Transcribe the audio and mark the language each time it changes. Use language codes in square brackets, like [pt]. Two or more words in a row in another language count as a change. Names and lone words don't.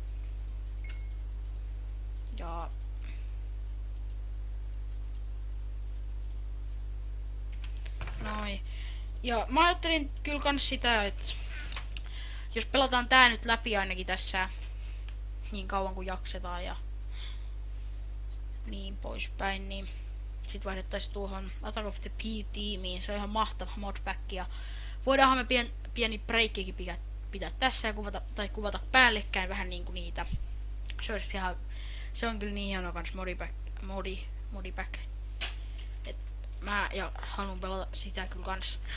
[fi] Ja noin. Ja mä ajattelin kyllä kans sitä, että jos pelataan tää nyt läpi ainakin tässä niin kauan kuin jaksetaan ja niin poispäin, niin sit vaihdettaisiin tuohon Attack of the P-tiimiin. Se on ihan mahtava modpack ja voidaanhan me pieni breikkikin pitää tässä ja kuvata päällekkäin vähän niinku niitä. Se on kyllä niin hieno kans modipack. Et mä haluan pelata sitä kyllä kans.